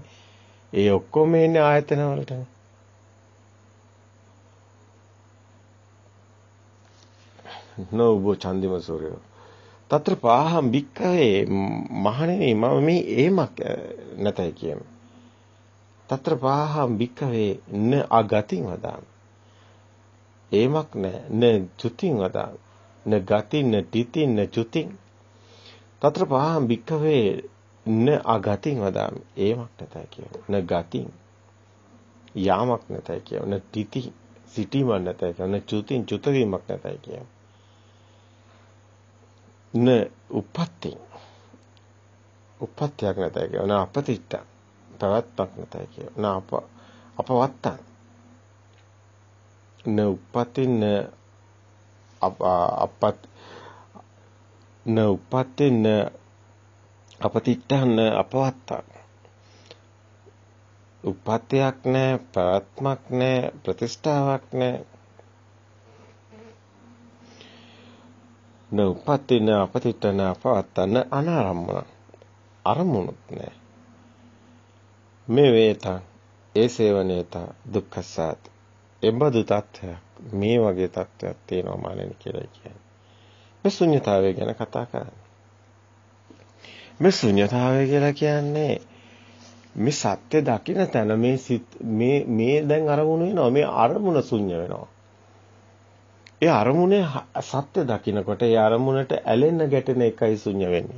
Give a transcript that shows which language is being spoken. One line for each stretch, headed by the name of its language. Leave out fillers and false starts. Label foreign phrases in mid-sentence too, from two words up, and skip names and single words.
Sinhala: ඒ ඔක්කොම එන්නේ ආයතන වලටනේ.
Pali: නෝබෝ ඡන්දිම සූර්යෝ తත්‍ර පාහම් වික්කවේ
Sinhala: මහණෙනි මම මේ ඒමක් නැතයි කියන්නේ.
Pali: తත්‍ර පාහම් වික්කවේ න අගතින් වදාන.
Sinhala: ඒමක් නැ
Pali: න චුතින් වදාන. න ගතින් න තිතින් න චුතින්. తත්‍ර පාහම් වික්කවේ න අගතින් වදාන.
Sinhala: ඒමක් නැතයි කියන්නේ.
Pali: න ගතින්
Sinhala: යාමක් නැතයි කියන්නේ.
Pali: න තිති
Sinhala: සිටීමක් නැතයි කියන්නේ.
Pali: න චුතින්
Sinhala: චුතවීමක් නැතයි කියන්නේ.
Pali: න උපත්ති
Sinhala: උපත්යක් නැතයි කියන අපතිත්ත පැවැත්මක් නැතයි කියන අපවත්ත
Pali: න උපත්ති න අපත් න උපත්ති න අපතිත්ත න අපවත්ත
Sinhala: උපත්යක් නැහැ පැවැත්මක් නැහැ ප්‍රතිෂ්ඨාවක් නැහැ
Pali: න උපත්ති න අපතිත්ත න අපවත්ත න අනාරම්මන
Sinhala: අරමුණුත් නැහැ
Pali: මේ වේතං ඒ සේවනේත දුක්ඛසත්
Sinhala: එබඳු තත්ත්වයක් මේ වගේ තත්ත්වයක් තියෙනවා මානෙන් කියලා කියන්නේ මේ ශුන්‍යතාවය ගැන කතා කරන්නේ මේ ශුන්‍යතාවය කියලා කියන්නේ මේ සත්‍ය දකින්න තැන මේ දැන් අරමුණු වෙනවා මේ අරමුණ ශුන්‍ය වෙනවා ඒ අරමුණේ සත්‍ය දකින්නකොට ඒ අරමුණට ඇලෙන්න ගැටෙන එකයි ශුන්‍ය වෙන්නේ.